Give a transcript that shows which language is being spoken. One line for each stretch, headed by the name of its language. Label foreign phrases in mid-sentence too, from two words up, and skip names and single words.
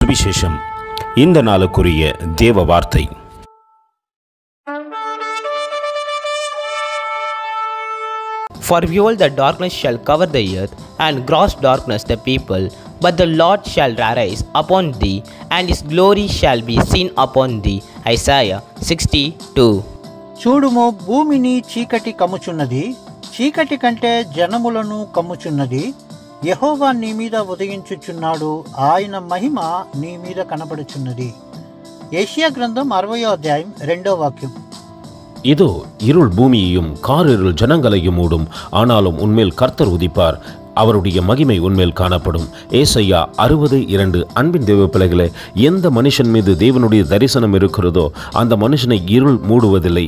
Tamil: சுவிசேஷம். இந்த நாளுக்குரிய தேவ வார்த்தை.
English: For behold, the darkness shall cover the earth, and gross darkness the people. But the Lord shall arise upon thee, and his glory shall be seen upon thee. Isaiah 62.
Telugu: చూడుము, భూమిని చీకటి కమ్ముచున్నది, చీకటి కంటే జనములను కమ్ముచున్నది. యెహోవా నీ మీద ఉదయించుచున్నాడు, ఆయన మహిమ నీ మీద కనబడుచున్నది. యెషయా గ్రంథం 60వ అధ్యాయం 2వ వాక్యం.
Tamil: இதோ இருள் பூமியையும் காரிருள் ஜனங்களையும் மூடும், ஆனாலும் உன்மேல் கர்த்தர் உதிப்பார், அவருடைய மகிமை உன்மேல் காணப்படும். ஏசாயா 60:2. அன்பின் தேவ பிள்ளைகளே, எந்த மனுஷன் மீது தேவனுடைய தரிசனம் இருக்கிறதோ அந்த மனுஷனை இருள் மூடுவதில்லை.